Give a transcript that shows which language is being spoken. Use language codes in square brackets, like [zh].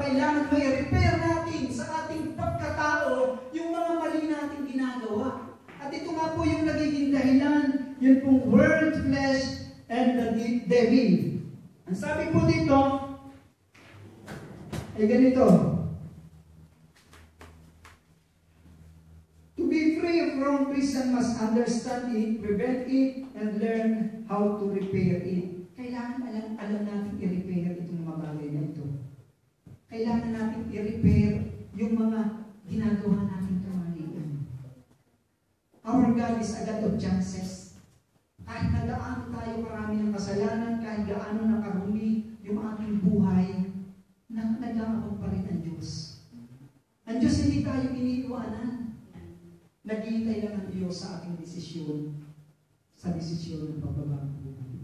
[tl] Kailangan may repair natin sa ating pagkatao yung mga mali nating ginagawa. At ito nga po yung nagiging dahilan, yun pong [en] world, flesh, and the devil. [tl] Ang sabi po dito, ay ganito. [en] To be free from prison must understand it, prevent it, and learn how to repair it. [tl] Kailangan alam natin i-repair itong mga bagay na ito. Kailangan natin i-repair yung mga ginagawa natin kamalian. [en] Our God is a God of chances. [tl] Kahit nagaano tayo marami ng kasalanan, kahit gaano nakarumi yung ating buhay, nagkakaroon pa rin ang Diyos. Ang Diyos hindi tayo iniiwanan. Naghihintay lang ang Diyos sa ating desisyon, sa desisyon ng pagbabago.